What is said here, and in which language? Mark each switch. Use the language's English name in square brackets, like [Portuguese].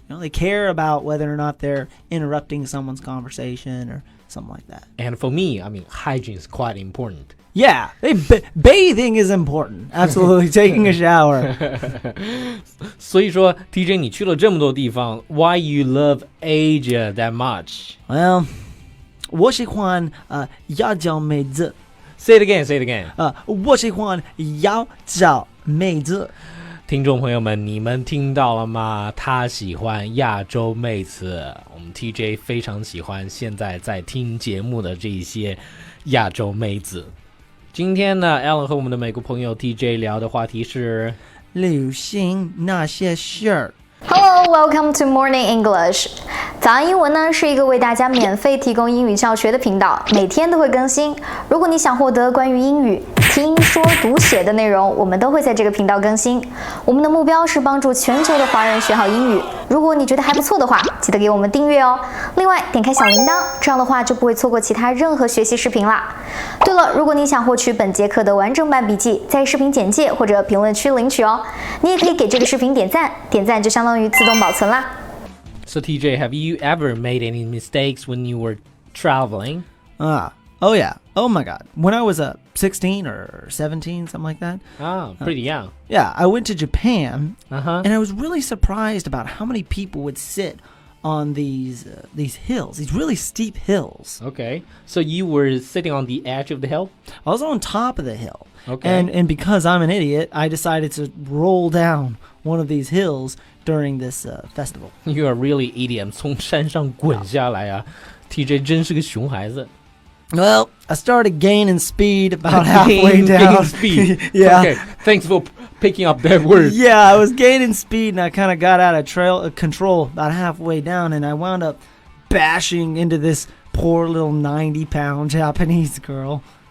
[English] You know, they care about whether or not they're interrupting someone's conversation or something like that. And for me, hygiene is quite important. Yeah, bathing is important. Absolutely, taking a shower. [Chinese] 所以说 TJ 你去了这么多地方 [English] Why you love Asia that much? [Chinese] Well, 我喜欢亚洲妹子 [English] Say it again. [Chinese] 我喜欢亚洲妹子听众朋友们，你们听到了吗？他喜欢亚洲妹子，我们 TJ 非常喜欢现在在听节目的这一些亚洲妹子。今天呢 Alan 和我们的美国朋友 TJ 聊的话题是旅行那些事儿。 [English] Hello, welcome to Morning English. [Chinese] 早安英文呢是一个为大家免费提供英语教学的频道，每天都会更新。如果你想获得关于英语听说读写的内容，我们都会在这个频道更新。我们的目标是帮助全球的华人学好英语。如果你觉得还不错的话，记得给我们订阅哦。另外，点开小铃铛，这样的话就不会错过其他任何学习视频啦。对了，如果你想获取本节课的完整版笔记，在视频简介或者评论区领取哦。你也可以给这个视频点赞，点赞就相当于自动保存啦。 [English] So TJ, have you ever made any mistakes when you were traveling? Oh yeah. Oh my God. When I was 16 or 17, something like that. Pretty young. Yeah, I went to Japan, Uh-huh. and I was really surprised about how many people would sit on these hills, these really steep hills. Okay. So you were sitting on the edge of the hill? I was on top of the hill. Okay. And because I'm an idiot, I decided to roll down one of these hills during this festival. You are really idiot. [Chinese] 从山上滚下来啊 TJ 真是个熊孩子。 [English] Well, I started gaining speed about halfway down. Gaining speed. Yeah. Okay. Thanks for picking up that word. Yeah, I was gaining speed, and I kind of got out of control about halfway down, and I wound up bashing into this poor little 90-pound Japanese girl.